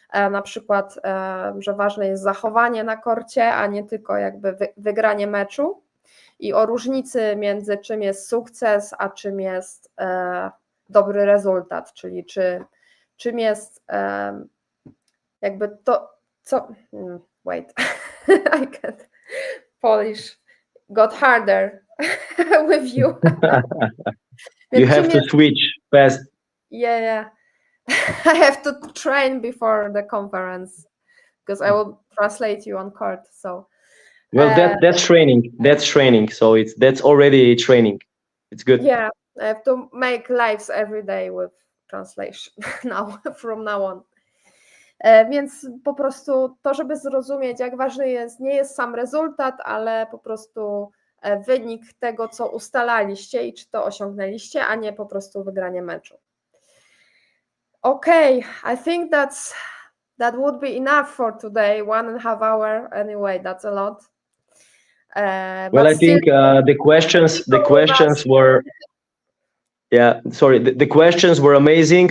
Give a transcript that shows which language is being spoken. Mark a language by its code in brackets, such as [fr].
[pl] na przykład, że ważne jest zachowanie na korcie, a nie tylko jakby wygranie meczu, i o różnicy między czym jest sukces, a czym jest dobry rezultat, czyli czym jest jakby to, co... [en] Wait, I can't. Polish got harder with you. You have to switch fast. Yeah. I have to train before the conference because I will translate you on court. So, well, that's training. That's training. So that's already training. It's good. Yeah, I have to make lives every day with translation now, from now on. [pl] Więc po prostu to, żeby zrozumieć, jak ważny nie jest sam rezultat, ale po prostu wynik tego, co ustalaliście i czy to osiągnęliście, a nie po prostu wygranie meczu. [en] Okay, I think that would be enough for today. 1.5 hours anyway, that's a lot. Well, I think the questions were, the questions were amazing.